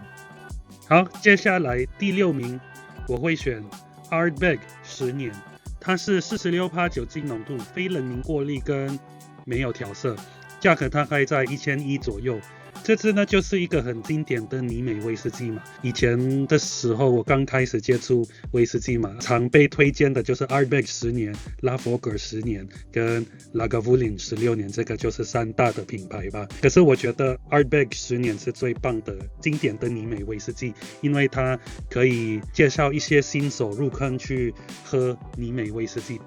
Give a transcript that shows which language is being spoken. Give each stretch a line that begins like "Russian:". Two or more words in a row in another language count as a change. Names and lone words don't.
Chinese: 好，接下來第6名我會選 Ardbeg 10年，它是46%酒精濃度，非冷凝過濾跟沒有調色，價格大概在1100左右。這支呢就是一個很經典的泥煤威士忌嘛，以前的時候我剛開始接觸威士忌嘛，常被推薦的就是 Ardbeg 10 年、Laphroaig 10年跟 Lagavulin 16年，這個就是3大的品牌吧。可是我覺得 Ardbeg 10年是最棒的經典的泥煤威士忌，因為它可以介紹一些新手入坑去喝泥煤威士忌。